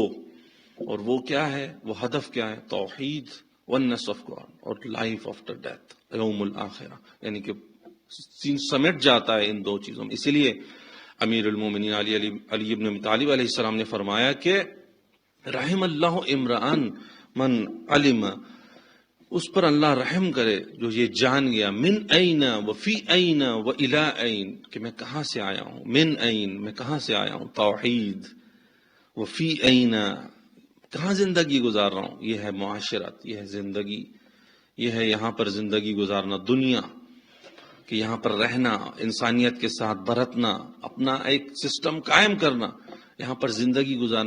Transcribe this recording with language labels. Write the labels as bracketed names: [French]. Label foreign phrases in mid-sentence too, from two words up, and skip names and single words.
[Urdu] اور وہ کیا ہے، وہ ہدف کیا ہے؟ توحید، [English] oneness of God, [Urdu] اور [English] life after death, [Arabic] یوم الآخرہ. [Urdu] یعنی کہ سمیٹ جاتا ہے ان دو چیزوں میں. اسی لیے امیر المومنین علی ابن ابی طالب [Arabic] علیہ السلام [Urdu] نے فرمایا کہ [Arabic] رحم اللہ امرأن من علم، [Urdu] اس پر اللہ رحم کرے جو یہ جان گیا، [Arabic] من این و فی این و الی این، [Urdu] کہ میں کہاں سے آیا ہوں، [Arabic] من این [Urdu] میں کہاں سے آیا ہوں، توحید، [Arabic] و فی این [Urdu] کہاں زندگی گزار رہا ہوں، یہ ہے معاشرت، یہ ہے زندگی، یہ ہے یہاں پر زندگی گزارنا، دنیا کہ یہاں پر رہنا، انسانیت کے ساتھ برتنا، اپنا ایک سسٹم قائم کرنا، یہاں پر زندگی گزارنا.